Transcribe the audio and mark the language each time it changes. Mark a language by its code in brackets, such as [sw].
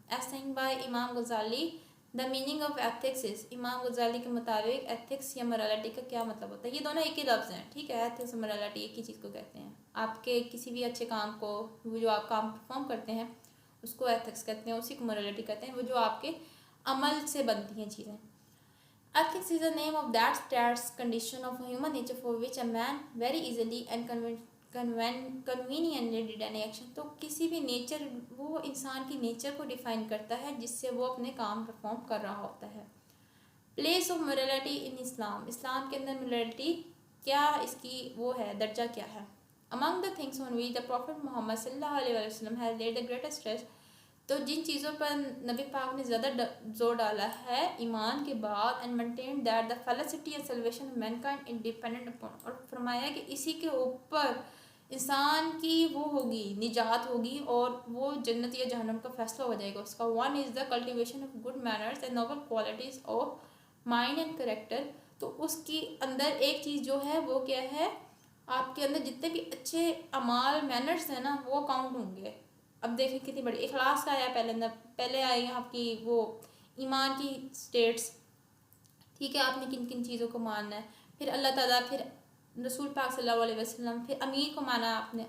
[en] as saying by Imam Ghazali, the meaning of ethics is, [ur] امام غزالی کے مطابق ایتھکس یا مورالٹی کا کیا مطلب ہوتا ہے؟ یہ دونوں ایک ہی لفظ ہیں. ٹھیک ہے, ایتھکس اور مورالٹی ایک ہی چیز کو کہتے ہیں. آپ کے کسی بھی اچھے کام کو, وہ جو آپ کام پرفارم کرتے ہیں اس کو ایتھکس کہتے ہیں, اسی کو مورالٹی کہتے ہیں, وہ جو آپ کے عمل سے بنتی ہیں چیزیں. [en] Ethics is the name of that states condition of human nature for which a man very easily and conveniently did any action. [ur] تو کسی بھی نیچر, وہ انسان کی نیچر کو ڈیفائن کرتا ہے جس سے وہ اپنے کام پرفارم کر رہا ہوتا ہے. [en] place of morality in [ur] اسلام, اسلام کے اندر morality کیا, اس کی وہ ہے درجہ کیا ہے؟ [en] Among the things on which the Prophet Muhammad صلی اللہ علیہ وسلم has laid the greatest stress, [ur] تو جن چیزوں پر نبی پاک نے زیادہ زور ڈالا ہے ایمان کے بعد, [en] and maintained that the felicity and salvation of mankind is dependent upon, [ur] اور فرمایا کہ اسی کے اوپر انسان کی وہ ہوگی, نجات ہوگی اور وہ جنت یا جہنم کا فیصلہ ہو جائے گا اس کا. [en] one is the cultivation of good manners and noble qualities of mind and character. [ur] تو اس کی اندر ایک چیز جو ہے وہ کیا ہے, آپ کے اندر جتنے بھی اچھے اعمال, مینرز ہیں نا, وہ کاؤنٹ ہوں گے. اب دیکھیں کتنی بڑی اخلاص کا آیا پہلے آئی آپ کی وہ ایمان کی سٹیٹس. ٹھیک ہے, آپ نے کن کن چیزوں کو ماننا ہے, پھر اللہ تعالیٰ, پھر رسول پاک صلی اللہ علیہ وسلم, پھر امیر کو مانا آپ نے.